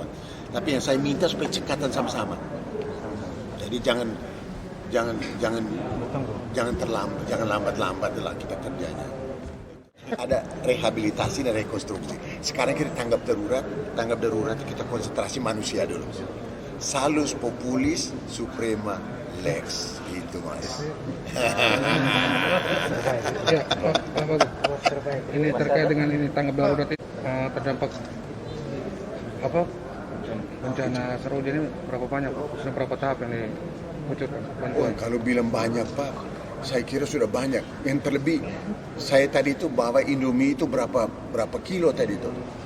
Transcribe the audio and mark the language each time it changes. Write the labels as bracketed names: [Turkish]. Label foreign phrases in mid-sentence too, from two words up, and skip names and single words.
[Indonesian] Tapi yang saya minta supaya cekatan sama-sama. Jadi jangan terlambat, jangan lambat-lambat lah kita kerjanya. Ada rehabilitasi dan rekonstruksi. Sekarang kita tanggap darurat kita konsentrasi manusia dulu. [Latin] Salus populis suprema lex, [Indonesian] itu Mas. Ya, Pak Wagub. Ini terkait dengan ini tanggap darurat terdampak bencana Saroja ini berapa banyak Pak? Sudah berapa tahap yang diucapkan bantuan? Kalau bilang banyak Pak, saya kira sudah banyak. Yang terlebih, saya tadi itu bawa Indomie itu berapa kilo tadi itu.